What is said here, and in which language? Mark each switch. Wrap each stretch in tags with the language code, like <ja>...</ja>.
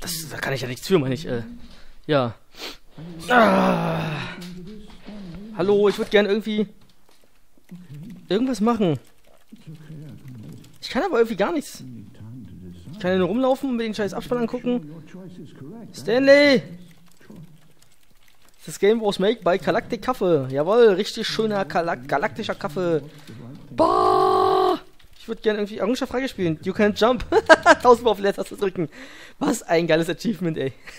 <de>Da kann ich ja nichts für, meine ich, ja. Hallo, ich würde gern irgendwie irgendwas machen. Ich kann aber irgendwie gar nichts. Ich kann ja nur rumlaufen und mir den scheiß Abspann angucken. Stanley!</de> <en>Das Game was made by Galactic Kaffee.</en> <de>Jawohl, richtig schöner galaktischer Kaffee. Bah! Ich würde gerne irgendwie Errungenschaft freigespielen.</de> <en>You can jump.</en> <de>1000 Mal auf Leertaste drücken. Was ein geiles Achievement, ey.</de>